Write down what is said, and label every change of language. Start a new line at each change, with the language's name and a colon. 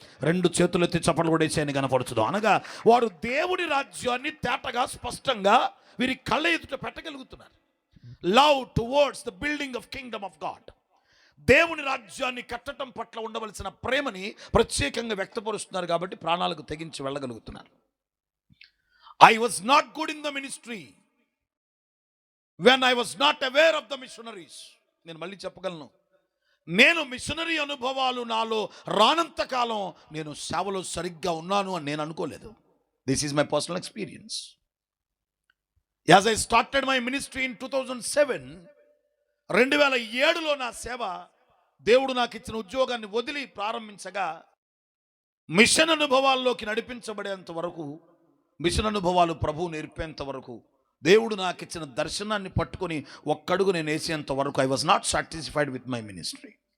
Telugu: 2 చేతులు ఎత్తి చప్పట్లు కొడేసి ఆయన కనపరచుదాం. అనగా వారు దేవుడి రాజ్యాన్ని తేటగా, స్పష్టంగా వీరి కళ్ళ ఎదుట పెట్టగలుగుతున్నారు.
English: Love towards the building of kingdom of God.
Telugu: దేవుని రాజ్యాన్ని కట్టడం పట్ల ఉండవలసిన ప్రేమని ప్రత్యేకంగా వ్యక్తపరుస్తున్నారు కాబట్టి ప్రాణాలకు తెగించి వెళ్ళగలుగుతున్నారు.
English: I was not good in the ministry when I was not aware of the missionaries.
Telugu: నేను మళ్ళీ చెప్పగలను, నేను మిషనరీ అనుభవాలు నాలో రానంత కాలం నేను సేవలో సరిగ్గా ఉన్నాను అని నేను అనుకోలేదు.
English: This is my personal experience. As I started my ministry in 2007,
Telugu: 2007లో నా సేవ దేవుడు నాకు ఇచ్చిన ఉద్యోగాన్ని వదిలి ప్రారంభించగా మిషన్ అనుభవాల్లోకి నడిపించబడేంత వరకు, మిషన్ అనుభవాలు ప్రభువు నేర్పేంత వరకు, దేవుడు నాకు ఇచ్చిన దర్శనాన్ని పట్టుకొని ఒక్కడుగు నేను వేసేంత వరకు
English: I was not satisfied with my ministry.